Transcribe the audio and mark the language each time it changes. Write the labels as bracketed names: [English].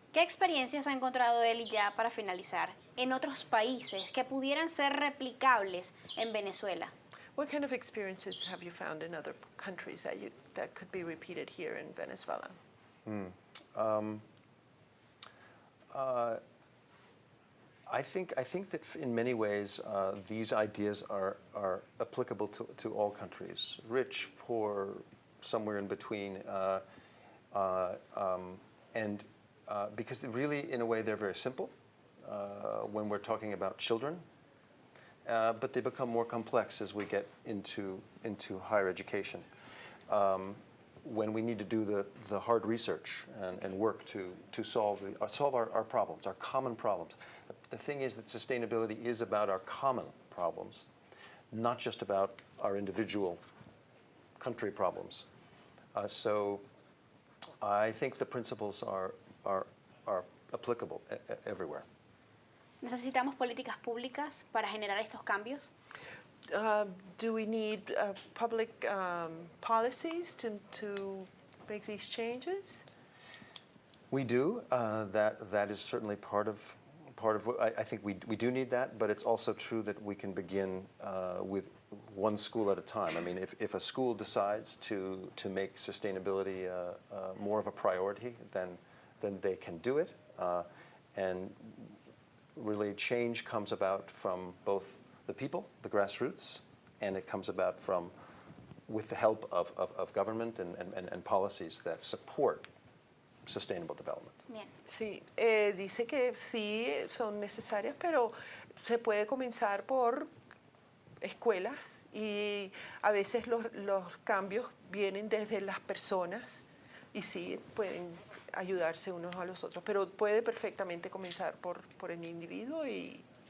[Spanish] ¿Qué experiencias ha encontrado él, ya para finalizar, en otros países que pudieran ser replicables en Venezuela? [English] What kind of experiences have you found in other countries that could be repeated here in Venezuela? I think that in many ways these ideas are applicable to all countries, rich, poor, somewhere in between, and because really, in a way, they're very simple when we're talking about children. But they become more complex as we get into higher education. When we need to do the hard research and work to solve our problems, our common problems. The thing is that sustainability is about our common problems, not just about our individual country problems. So I think the principles are applicable everywhere. [Spanish] ¿Necesitamos políticas públicas para generar estos cambios? [English] Do we need public policies to make these changes? We do. That is certainly part of what I think we do need that. But it's also true that we can begin with one school at a time. I mean, if a school decides to make sustainability more of a priority, then they can do it. And really, change comes about from both the people, the grassroots, and it comes about with the help of government and policies that support sustainable development. [Spanish] Bien. Sí, dice que sí son necesarias, pero se puede comenzar por escuelas y a veces los cambios vienen desde las personas y sí pueden ayudarse unos a los otros, pero puede perfectamente comenzar por el individuo y